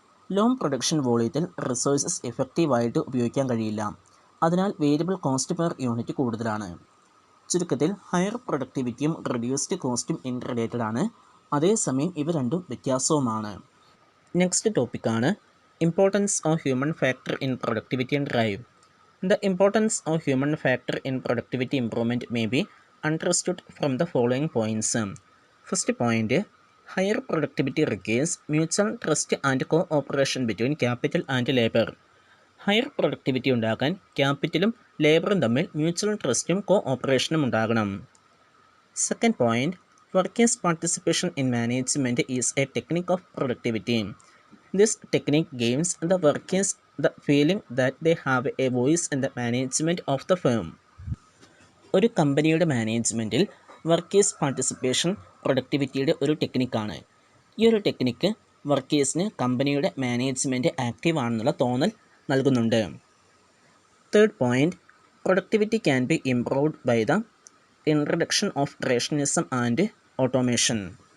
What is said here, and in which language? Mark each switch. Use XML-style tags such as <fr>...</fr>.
<ml>Long production വോള്യത്തിൽ resources എഫക്റ്റീവായിട്ട് ഉപയോഗിക്കാൻ കഴിയില്ല. അതിനാൽ വേരിയബിൾ കോസ്റ്റ് പെർ യൂണിറ്റ് കൂടുതലാണ്. ചുരുക്കത്തിൽ ഹയർ പ്രൊഡക്ടിവിറ്റിയും റെഡ്യൂസ്ഡ് കോസ്റ്റും ഇൻ്റർറിലേറ്റഡ് ആണ്. അതേസമയം ഇവ രണ്ടും വ്യത്യാസവുമാണ്. നെക്സ്റ്റ് ടോപ്പിക്കാണ് importance of human factor in productivity and drive.</ml> <en>The importance of human factor in productivity improvement may be understood from the following points. First point, higher productivity requires mutual trust and cooperation between capital and labor.</en> <ml>Higher productivity ഉണ്ടാക്കാൻ ക്യാപിറ്റലും ലേബറും തമ്മിൽ mutual ട്രസ്റ്റും കോഓപ്പറേഷനും ഉണ്ടാകണം.</ml> <en>Second point, workers participation in management is a technique of productivity. This technique gains the workers the feeling that they have a voice in the management of the firm.</en> <ml>ഒരു കമ്പനിയുടെ മാനേജ്മെൻറ്റിൽ workers participation പ്രൊഡക്ടിവിറ്റിയുടെ ഒരു ടെക്നിക്കാണ്. ഈ ഒരു technique വർക്കേഴ്സിന് കമ്പനിയുടെ management active ആണെന്നുള്ള തോന്നൽ നൽകുന്നുണ്ട്.</ml> <en>Third point, productivity can be improved by the introduction of rationalism and automation.</en>